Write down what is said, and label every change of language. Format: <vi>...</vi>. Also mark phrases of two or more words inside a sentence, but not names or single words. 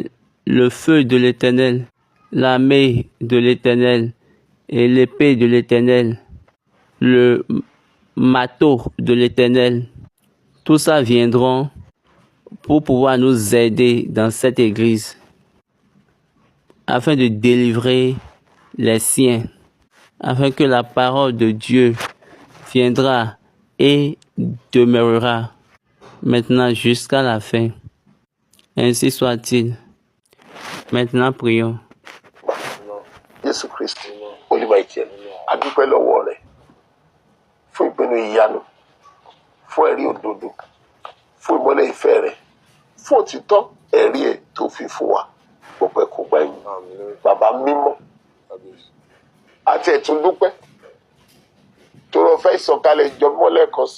<fr>Le feu de l'Éternel, l'armée de l'Éternel et l'épée de l'Éternel, le marteau de l'Éternel, tout ça viendront pour pouvoir nous aider dans cette église afin de délivrer les siens, afin que la parole de Dieu viendra et demeurera maintenant jusqu'à la fin. Ainsi soit-il. Maintenant, prions.</fr> <yo>Jésù Kristi, Olúwa-ìkẹ́, a dúpẹ́ lọ́wọ́ rẹ fún ìpinnu ìyanu, fún ẹ̀rí òdodo, fún ìmọ́lẹ̀ ìfẹ́ rẹ, fún òtítọ́ ẹ̀rí ẹ̀ tó fi fún wa. Gbogbo ẹ̀kọ́ gbà yín. Bàbá mímọ́, àti ẹ̀tún dúpẹ́ tó lọ fẹ́ ìsọ̀kalẹ̀ ìjọ mímọ́ lẹ́ẹ̀kan sí.</yo>